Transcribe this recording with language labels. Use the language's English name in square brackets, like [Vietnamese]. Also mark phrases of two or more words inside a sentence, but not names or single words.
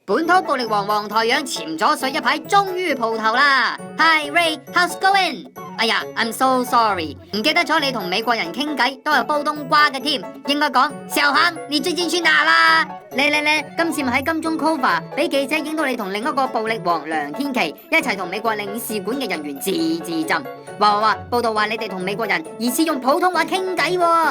[Cantonese] 本土暴力王黃台仰潛咗水一排，終於蒲頭啦。 [English] Hi Ray，how's going？哎呀 ，I'm so sorry， [Cantonese] 唔記得咗你同美國人傾偈都有煲冬瓜嘅添，應該講小恒，你最近去哪啦？你，今次咪喺金鐘 cover 俾記者影到你同另一個暴力王梁天琦一齊同美國領事館嘅人員自浸，話報道話你哋同美國人疑似用普通話傾偈喎。